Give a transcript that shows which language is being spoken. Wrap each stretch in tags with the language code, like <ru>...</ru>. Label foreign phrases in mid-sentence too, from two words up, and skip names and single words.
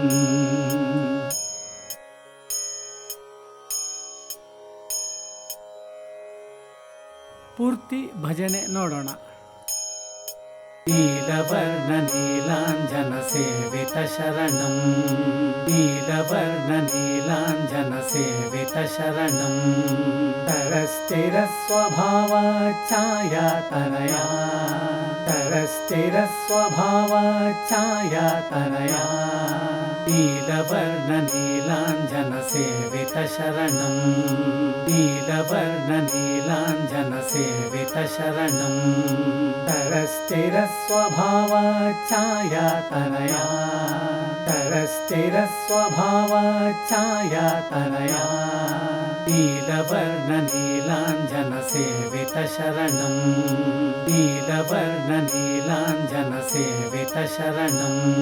<kn>ಪೂರ್ತಿ ಭಜನೆ ನೋಡೋಣ.</kn> <sa>ನೀಲವರ್ಣ ನೀಲಾಂಜನ ಸೇವಿತ ಶರಣಂ ನೀಲವರ್ಣ ನೀಲಾಂಜನ ಸೇವಿತ ಶರಣಂ ತರಸ್ಥಿರ ಸ್ವಭಾವ ಛಾಯಾತನಯ ತರಸ್ಥಿರ ಸ್ವಭಾವ ಛಾಯಾತನಯ ನೀಲವರ್ಣ ನೀಲಾಂಜನ ಸೇವಿತ ಶರಣಂ ನೀಲವರ್ಣ ನೀಲಾಂಜನ ಸೇವಿತ ಶರಣಂ ತರಸ್ಥಿರ ಸ್ವಭಾವ ಛಾಯಾತನಯ ತರಸ್ಥಿರ ಸ್ವಭಾವ ಛಾಯಾತನಯ ನೀಲವರ್ಣ ನೀಲಾಂಜನ ಸೇವಿತ ಶರಣಂ ನೀಲವರ್ಣ ನೀಲಾಂಜನ ಸೇವಿತ ಶರಣಂ</sa>